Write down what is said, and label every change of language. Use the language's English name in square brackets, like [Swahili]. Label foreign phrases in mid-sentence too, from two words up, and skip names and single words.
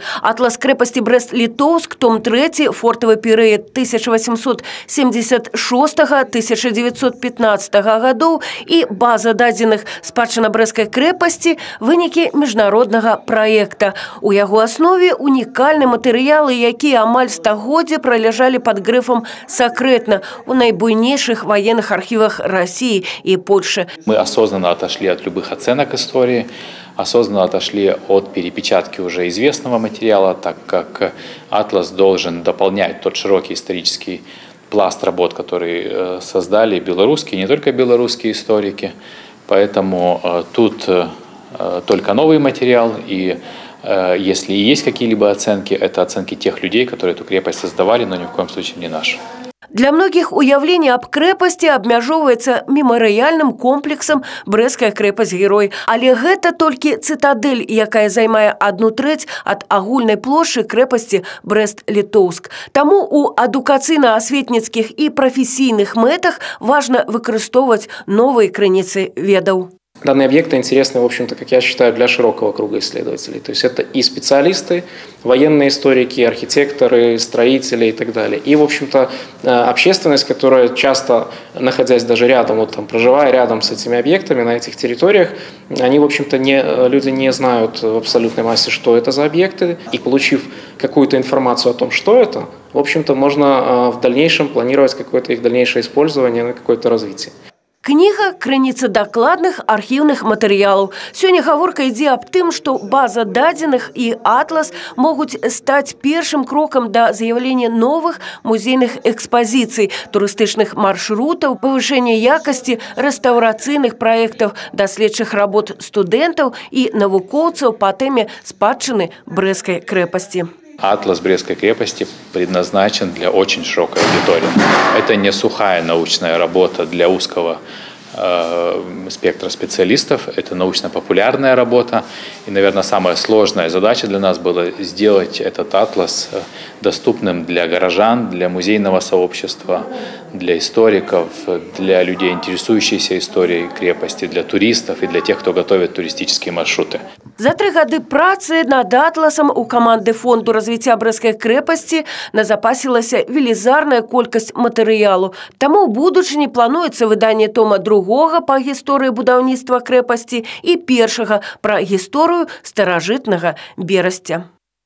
[Belarusian] Атлас крэпасці Брэст-Літоўск, том 3, фортавы перыяд 1876-1915 гадоў і база дадзеных спадчына брэсцкай крэпасці – вынікі міжнароднага праекта. У яго аснове унікальны матэрыялы, якія амаль стагоддзя праляжалі пад грыфам «сакрэтна» у найбуйнейшых [Russian] военных архивах России и Польши. Мы осознанно отошли от любых оценок истории, осознанно отошли от перепечатки уже известного материала, так как атлас должен дополнять тот широкий исторический пласт работ, который создали белорусские, не только белорусские историки. Поэтому тут только новый материал, и если и есть какие-либо оценки, это оценки тех людей, которые эту крепость создавали, но ни в коем случае не наши. [Belarusian] Для многих уявление об крэпасці абмяжоўваецца мемарыяльным комплексам Брэсцкая крэпасць-герой. Але гэта толькі цытадэль, якая займае 1/3 ад агульнай плошчы крэпасці Брэст-Літоўск. Таму у адукацыйна-асветніцкіх і прафесійных мэтах важна выкарыстоўваць новыя крыніцы ведаў. [Russian] Данные объекты интересны, в общем-то, как я считаю, для широкого круга исследователей. То есть это и специалисты, военные историки, архитекторы, строители и так далее. И, в общем-то, общественность, которая часто, находясь даже рядом, вот там, проживая рядом с этими объектами на этих территориях, они, в общем-то, люди не знают в абсолютной массе, что это за объекты. И получив какую-то информацию о том, что это, в общем-то, можно в дальнейшем планировать какое-то их дальнейшее использование, какое-то развитие. [Belarusian] Кніга – крыніца дакладных архіўных матэрыялаў. Сёння гаворка ідзе аб тым, што база дадзеных і атлас могуць стаць першым крокам да з'яўлення новых музейных экспазіцый, турыстычных маршрутаў, павышэння якасці рэстаўрацыйных праектаў, даследчых работ студэнтаў і навукоўцаў па тэме спадчыны Брэсцкай крэпасці. [Russian] Атлас Брестской крепости предназначен для очень широкой аудитории. Это не сухая научная работа для узкого спектра специалистов, это научно-популярная работа. И, наверное, самая сложная задача для нас была сделать этот атлас доступным для горожан, для музейного сообщества, для историков, для людей, интересующихся историей крепости, для туристов и для тех, кто готовит туристические маршруты. [Belarusian] За 3 гады працы над атласам у каманды Фонду развіцця Брэсцкай крэпасці назапасілася велізарная колькасць матэрыялу. Таму ў будучыні плануецца выданне тома 2 па гісторыі будаўніцтва крэпасці і 1 пра гісторыю старажытнага Берасця.